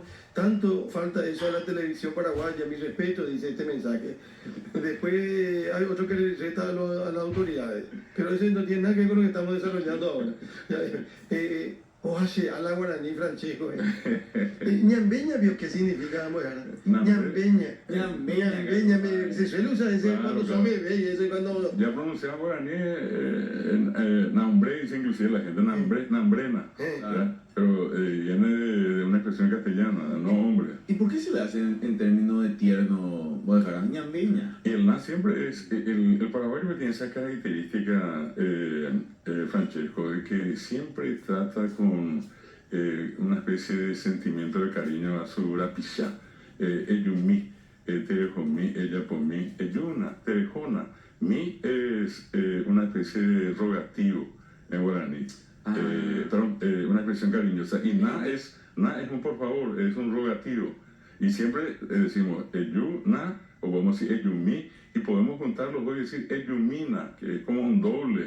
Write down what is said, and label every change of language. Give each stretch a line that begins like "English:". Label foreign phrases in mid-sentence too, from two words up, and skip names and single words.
Spanish: Tanto falta eso a la televisión paraguaya, mi respeto, dice este mensaje. Después hay otro que le receta a las autoridades, pero eso no tiene nada que ver con lo que estamos desarrollando ahora. Oye, a la guaraní, Francesco. Ñambeña, ¿vio qué significa, Modejara? Ñambeña. Ñambeña, se suele usar ese Claro, cuando son bebés y eso, y cuando... Ya pronunciaba guaraní, nambre, dice inclusive la gente, nambrena, ¿verdad? Pero viene de una expresión castellana, no hombre. ¿Y por qué se le hace en términos de tierno, Modejara? Ñambeña. Y el na siempre es, el paraguayo tiene esa característica, Francesco, de que siempre trata con una especie de sentimiento de cariño a su rapichá.
Guarani: Eyumi, terejomí,
Spanish: ella por mí,
Guarani: eyuna, terejona.
Spanish: Mi es una especie de rogativo en guaraní. Una expresión cariñosa. Y na es un por favor, es un rogativo. Y siempre decimos eyuna, o vamos a decir eyumi, y podemos juntar los dos y decir eyumina, que es como un doble.